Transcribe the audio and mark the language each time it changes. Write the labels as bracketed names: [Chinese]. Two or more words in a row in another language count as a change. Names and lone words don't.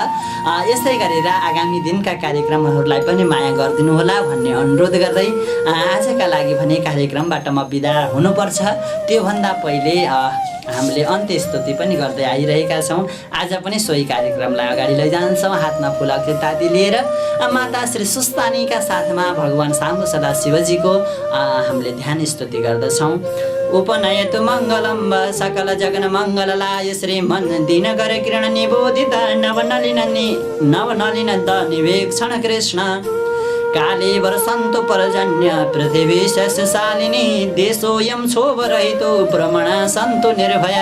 [Nepali] यसै गरेर आगामी दिनका कार्यक्रमहरूलाई पनि माया गरिदिनुहोला भन्ने अनुरोध गर्दै आजका लागि भने कार्यक्रमबाट म बिदा हुनुपर्छ। त्योभन्दा पहिले हामीले अन्त्य स्तुति पनि गर्दै आइरहेका छौँ। आज पनि सोही कार्यक्रमलाई अगाडि लैजान्छौँ हातमा फुल अक्षतादि लिएर माता श्री स्वस्तानीका साथमा भगवान शाम्बु सदा शिवजीको हामीले ध्यान स्तुति गर्दछौँ। [Sanskrit] उपनयतु मङ्गलम् सकल जगन मङ्गललाय श्रीमन् दिनकर किरण निबोधित नवनलिन निवेक्षण कृष्ण काले वर्षन्तु पर्जन्य पृथिवी शस्यशालिनी देशोऽयं क्षोभरहितो भ्रमणा सन्तु निर्भया